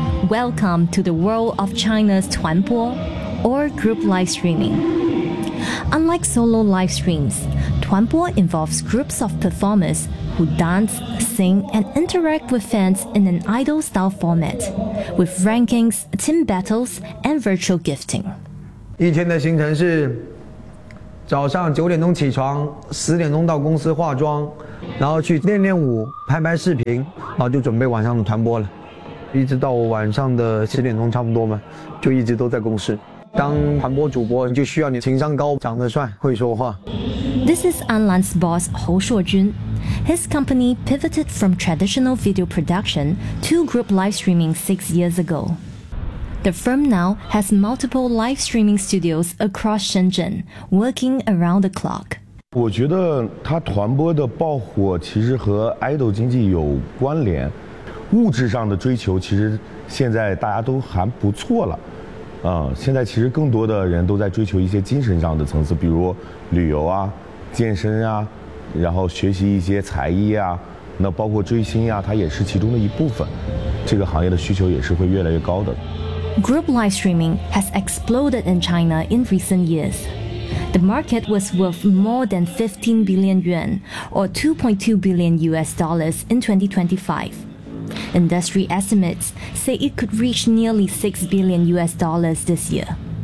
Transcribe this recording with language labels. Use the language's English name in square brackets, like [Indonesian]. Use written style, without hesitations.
[English] Welcome to the world of China's Tuanbo, or group live streaming. Unlike solo live streams, Tuanbo involves groups of performers who dance, sing, and interact with fans in an idol-style format, with rankings, team battles, and virtual gifting. [Chinese] 一天的行程是早上9点钟起床，10点钟到公司化妆。然后去练练舞，拍拍视频，然后就准备晚上的团播了。一直到晚上的10点钟差不多嘛，就一直都在公司。当团播主播就需要你情商高，长得帅，会说话。 [English] This is Anlan's boss, Hou Shuojun. His company pivoted from traditional video production to group live streaming 6 years ago. The firm now has multiple live streaming studios across Shenzhen, working around the clock. [Chinese] 我觉得他团播的爆火其实和 idol 经济有关联，物质上的追求其实现在大家都还不错了。现在其实更多的人都在追求一些精神上的层次，比如旅游啊、健身啊，然后学习一些才艺啊，那包括追星啊，它也是其中的一部分。这个行业的需求也是会越来越高的。 [English] Group live streaming has exploded in China in recent years. The market was worth more than 15 billion yuan, or 2.2 billion US dollars in 2025. Industry estimates say it could reach nearly 6 billion US dollars this year.